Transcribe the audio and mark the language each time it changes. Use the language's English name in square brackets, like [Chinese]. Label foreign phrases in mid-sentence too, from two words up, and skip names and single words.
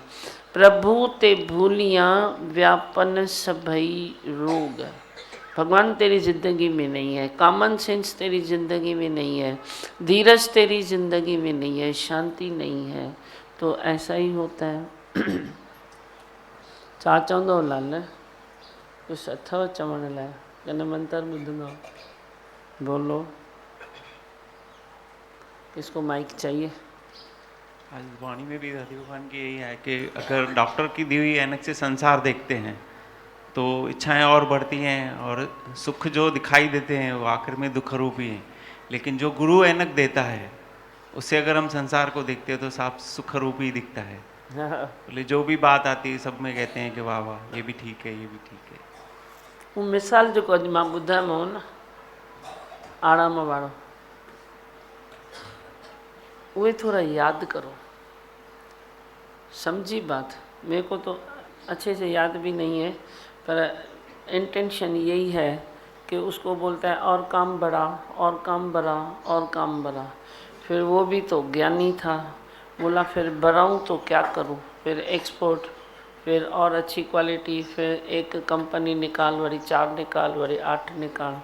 [Punjabi] ਪ੍ਰਭੂ ਤੇ ਭੂਲਿਆਂ ਵਿਆਪਨ ਸਭਈ ਰੋਗ। [Hindi] भगवान तेरी ज़िंदगी में नहीं है, [English] common sense [Hindi] तेरी ज़िंदगी में नहीं है, धीरज तेरी ज़िंदगी में नहीं है, शांति नहीं है, तो ऐसा ही होता है। [Sindhi] छा चवंदो लाल? कुछ अथव चवण लाइ? कन मंत्र ॿुधंदो? [Hindi] बोलो। किसको माइक चाहिए? आज वाणी में भी दादी भगवान की यही है कि अगर डॉक्टर की दी हुई ऐनक से संसार देखते हैं तो इच्छाएं और बढ़ती हैं और सुख जो दिखाई देते हैं वो आखिर में दुख रूप ही हैं। लेकिन जो गुरु ऐनक देता है उससे अगर हम संसार को देखते हैं तो साफ सुख रूप ही दिखता है। बोले जो भी बात आती है सब में कहते हैं कि वाह वाह, ये भी ठीक है, ये भी ठीक है। [Sindhi] वो मिसाल जो अॼु मां ॿुधायोमांव न, आराम वारो, उहे थोड़ा याद करो, समझी बात। [Hindi] मेरे को तो अच्छे से याद भी नहीं है, पर इंटेंशन यही है कि उसको बोलता है और काम बढ़ा, और काम बढ़ा, और काम बढ़ा। फिर वो भी तो ज्ञानी था, बोला फिर बढ़ाऊँ तो क्या करूँ, फिर एक्सपोर्ट, फिर और अच्छी क्वालिटी, फिर एक कंपनी निकाल, वरी 4 निकाल, वरी 8 निकाल।